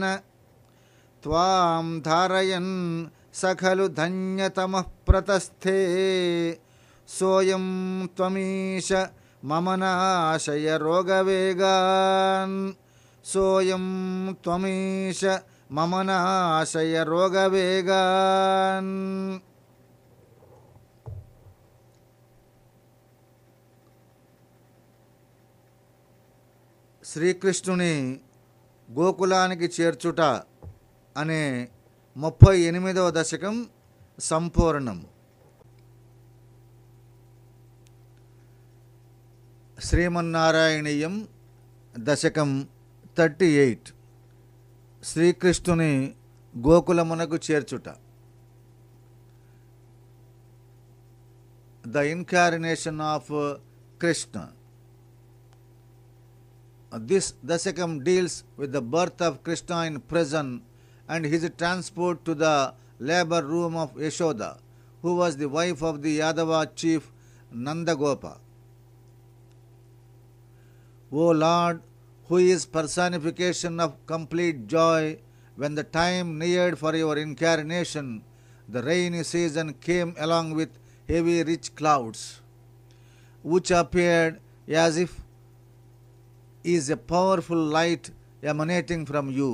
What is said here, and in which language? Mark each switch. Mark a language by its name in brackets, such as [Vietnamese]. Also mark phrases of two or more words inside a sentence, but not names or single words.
[Sanskrit] त्वां धारयन् स खलु धन्यतमः प्रतस्थे सोऽयं त्वमीश मम नाशय रोगवेगान् सोऽयं त्वमीश मम नाशय रोगवेगान्. [Telugu] శ్రీకృష్ణుని గోకులానికి చేర్చుట అనే 38వ దశకం సంపూర్ణం. శ్రీమన్నారాయణీయం దశకం 38 శ్రీకృష్ణుని గోకులమునకు చేర్చుట. [English] The incarnation of Krishna. This Dasakam deals with the birth of Krishna in prison and his transport to the labor room of Yashoda, who was the wife of the Yadava chief Nandagopa. O Lord, who is personification of complete joy, when the time neared for your incarnation, the rainy season came along with heavy rich clouds, which appeared as if is a powerful light emanating from you.